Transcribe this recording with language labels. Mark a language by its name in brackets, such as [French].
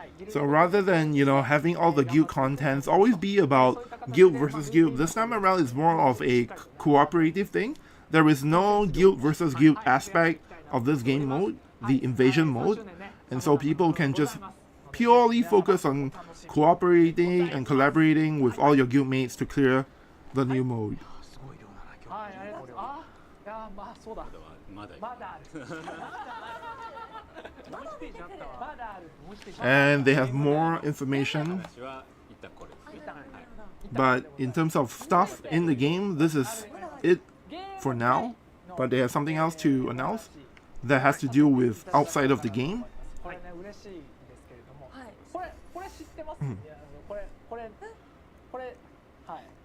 [English] So rather than, having all the guild contents always be about guild versus guild, this time around it's more of a cooperative thing. There is no guild versus guild aspect of this game mode, the invasion mode, and so people can just purely focus on cooperating and collaborating with all your guild mates to clear the new mode. [Japanese] すごい量だな今日。はい、ありがとうございます。いや、まあそうだ。まだまだある。もう一ページあったわ。まだある。もう一ページ。 [English] And they have more information, [Japanese] 私は一旦これですね。 [English] but in terms of stuff in the game, this is it for now. But they have something else to announce that has to do with outside of the game. [Japanese] これね嬉しいですけれども、これ知ってます？いやこれはい。